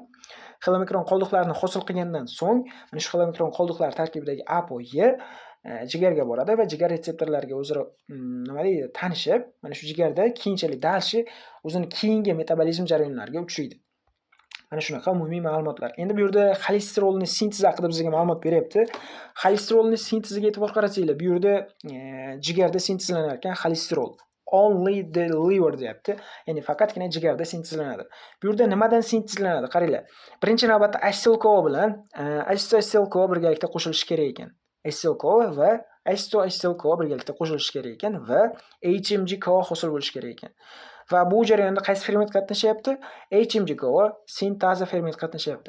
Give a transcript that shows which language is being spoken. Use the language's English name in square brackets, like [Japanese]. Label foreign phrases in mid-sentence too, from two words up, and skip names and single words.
[Uzbek] Xilomikron qoldiqlarini hosil qilgandan so'ng, mana shu xilomikron qoldiqlar tarkibidagi ApoE jigarga boradi va jigar retseptorlariga o'zaro nima deydi, tanishib, mana shu jigarda keyinchalik dalshi o'zini keyingi metabolizm jarayonlariga uchraydi. Mana shunaqa umumiy ma'lumotlar. Endi bu yerda xolesterolni sintezi haqida bizga ma'lumot beryapti. Xolesterolni sinteziga e'tibor qaratinglar. Bu yerda jigarda sintezlanar ekan xolesterol. [English] Only the liver deyapti. [Uzbek] Ya'ni faqatgina jigarda sintezlanadi. Bu yerda nimadan sintezlanadi? Qaranglar. Birinchi navbatda acetyl-CoA bilan acetyl-CoA birgalikda qo'shilishi kerak ekan. Acetyl-CoA va acetyl-CoA birgalikda qo'shilishi kerak ekan va HMG-CoA hosil bo'lishi kerak ekan. Va bu jarayonda qaysi ferment qatnashyapti? HMG-CoA sintaza ferment qatnashyapti.